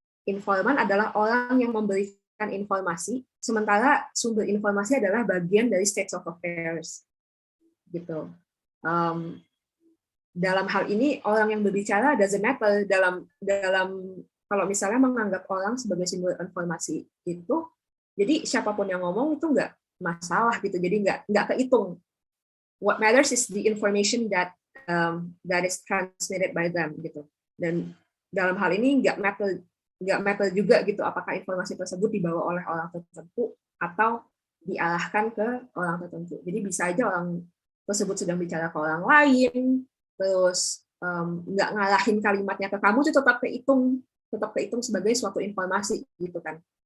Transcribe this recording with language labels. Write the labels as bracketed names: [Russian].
[Indonesian] Informan adalah orang yang memberikan informasi, sementara sumber informasi adalah bagian dari state of affairs. Gitu. Dalam hal ini orang yang berbicara [English] doesn't matter [Indonesian] dalam kalau misalnya menganggap orang sebagai sumber informasi itu, jadi siapapun yang ngomong itu nggak masalah gitu, jadi nggak kehitung. [English] What matters is the information that is transmitted by them gitu. [Indonesian] Dan dalam hal ini nggak matter juga gitu apakah informasi tersebut dibawa oleh orang tertentu atau diarahkan ke orang tertentu. Jadi bisa aja orang tersebut sedang bicara ke orang lain, terus nggak ngarahin kalimatnya ke kamu, itu tetap kehitung sebagai suatu informasi gitu kan.